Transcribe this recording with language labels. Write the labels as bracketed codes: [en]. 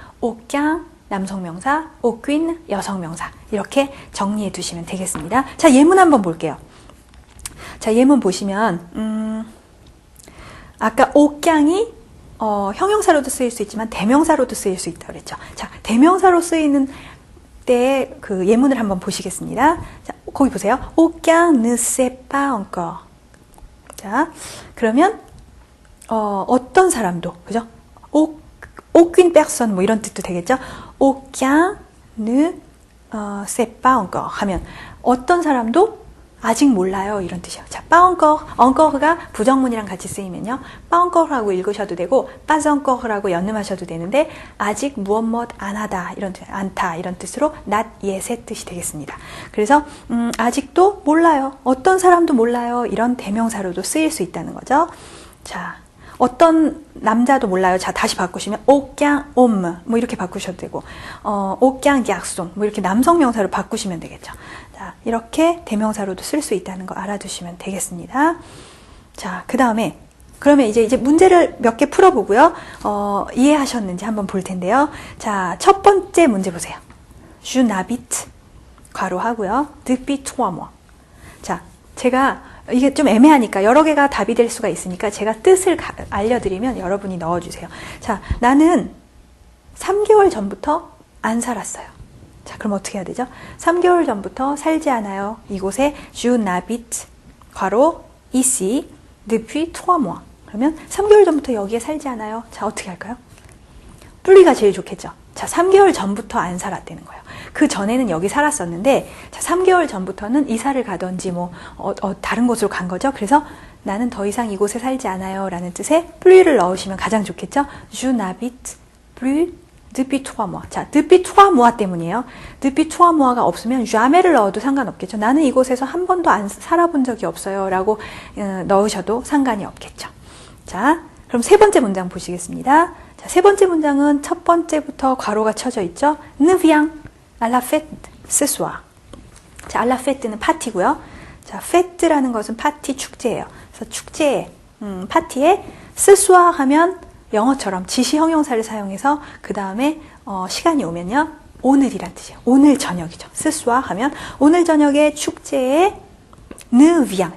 [ko] aucun 남성명사, aucune 여성명사 이렇게 정리해 두시면 되겠습니다. 자, 예문 한번 볼게요. 자, 예문 보시면 아까 aucun이 형용사로도 쓰일 수 있지만 대명사로도 쓰일 수 있다고 그랬죠. 자, 대명사로 쓰이는 때 그 예문을 한번 보시겠습니다. 자, 거기 보세요. [fr] aucun ne sait pas encore. [ko] 자, 그러면 어떤 사람도 그죠? [fr] aucune personne [ko] 뭐 이런 뜻도 되겠죠. [fr] aucun ne sait pas encore [ko] 하면 어떤 사람도 아직 몰라요 이런 뜻이에요. 자, pas encore, encore가 부정문이랑 같이 쓰이면요. pas encore라고 읽으셔도 되고 pas encore라고 연음하셔도 되는데 아직 무엇 안 하다 이런 뜻, 않다 이런 뜻으로 not yet의 뜻이 되겠습니다. 그래서 아직도 몰라요. 어떤 사람도 몰라요. 이런 대명사로도 쓰일 수 있다는 거죠. 자, 어떤 남자도 몰라요. 자, 다시 바꾸시면 [fr] aucun homme [ko] 뭐 이렇게 바꾸셔도 되고 [fr] aucun garçon [ko] 뭐 이렇게 남성 명사로 바꾸시면 되겠죠. 자, 이렇게 대명사로도 쓸 수 있다는 거 알아두시면 되겠습니다. 자, 그 다음에 그러면 이제 문제를 몇 개 풀어보고요. 이해하셨는지 한번 볼 텐데요. 자, 첫 번째 문제 보세요. [fr] Je n'habite [ko] 괄호하고요. [fr] depuis 3 mois. [ko] 자, 제가 이게 좀 애매하니까 여러 개가 답이 될 수가 있으니까 제가 뜻을 알려드리면 여러분이 넣어주세요. 자, 나는 3개월 전부터 안 살았어요. 자, 그럼 어떻게 해야 되죠? 3개월 전부터 살지 않아요. 이곳에 [fr] je n'habite [ko] 괄호 [fr] ici depuis 3 mois. [ko] 그러면 3개월 전부터 여기에 살지 않아요. 자, 어떻게 할까요? 분리가 제일 좋겠죠. 자, 3개월 전부터 안 살았다는 거예요. 그 전에는 여기 살았었는데 자, 3개월 전부터는 이사를 가든지 뭐 다른 곳으로 간 거죠. 그래서 나는 더 이상 이곳에 살지 않아요 라는 뜻의 plus를 넣으시면 가장 좋겠죠. [fr] Je n'habite plus depuis 3 mois. [ko] 자, [fr] depuis 3 mois [ko] 때문이에요. depuis 3 mois가 없으면 jamais,를 넣어도 상관없겠죠. 나는 이곳에서 한 번도 안 살아본 적이 없어요 라고 넣으셔도 상관이 없겠죠. 자, 그럼 세 번째 문장 보시겠습니다. 자, 세 번째 문장은 첫 번째부터 괄호가 쳐져 있죠. [fr] Ne viens à la fête ce soir. [ko] 자, à la fête는 파티고요. 자, fête라는 것은 파티, 축제예요. 그래서 축제에, 파티에 [fr] ce soir [ko] 하면 영어처럼 지시 형용사를 사용해서 그 다음에 시간이 오면요. 오늘이란 뜻이에요. 오늘 저녁이죠. [fr] ce soir [ko] 하면 오늘 저녁에 축제에 [fr] ne viens.